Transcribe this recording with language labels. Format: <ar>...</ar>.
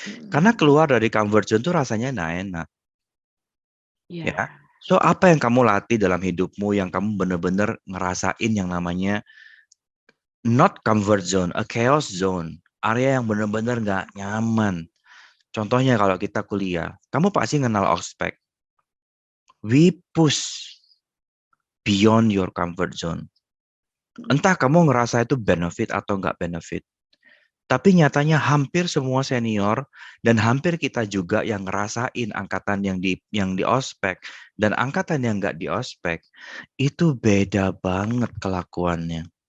<id>Karena keluar dari comfort zone tuh rasanya nggak enak. Ya. So apa yang kamu latih dalam hidupmu yang kamu benar-benar ngerasain yang namanya</id> <en>not comfort zone, a chaos zone,</en> <id>area yang benar-benar nggak nyaman. Contohnya kalau kita kuliah, kamu pasti kenal ospek.</id> <en>We push beyond your comfort zone.</en> <id>Entah kamu ngerasa itu benefit atau nggak benefit. Tapi nyatanya hampir semua senior dan hampir kita juga yang ngerasain angkatan yang di ospek dan angkatan yang nggak di ospek itu beda banget kelakuannya.</id>